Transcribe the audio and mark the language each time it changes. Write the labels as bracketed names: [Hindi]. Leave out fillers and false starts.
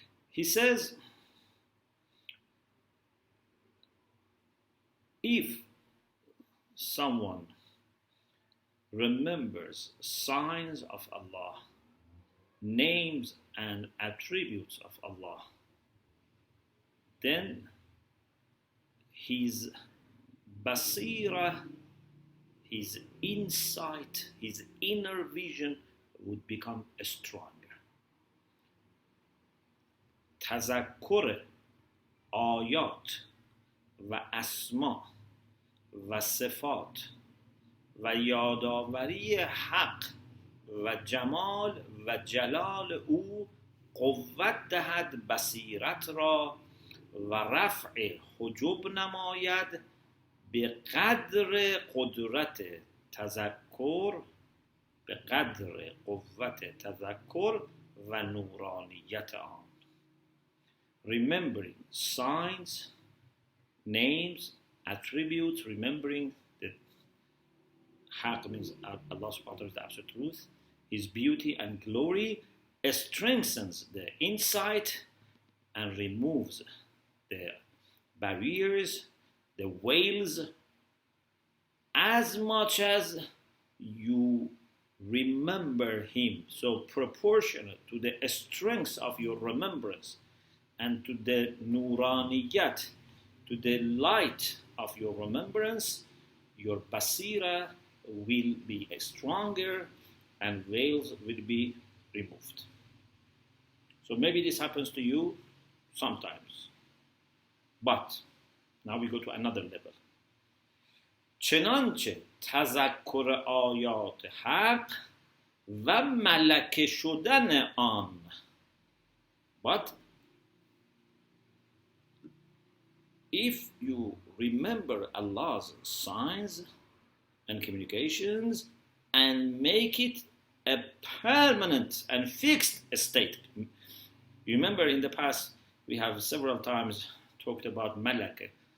[English] He says, if someone remembers signs of Allah, names and attributes of Allah, then his basira, his insight, his inner vision would become stronger. [Persian] تذکر آیات و اسما و صفات و یادآوری حق و جمال و جلال او قوت دهد بصیرت را و رفع حجب نماید به قدر قدرت تذکر، به قدر قوت تذکر و نورانیت آن. [English] Remembering signs, names, attributes, remembering that Haq means Allah subhanahu wa ta'ala is the absolute truth, His beauty and glory strengthens the insight and removes the barriers, the veils, as much as you remember Him. So proportionate to the strength of your remembrance and to the nuraniyat, to the light of your remembrance, your basira will be stronger and veils will be removed. So maybe this happens to you sometimes. But now we go to another level. [Persian] چنانچه تذکر آیات حق و ملکه شدن آن. [English] But if you remember Allah's signs and communications and make it a permanent and fixed state. You remember in the past we have several times talked about malaka.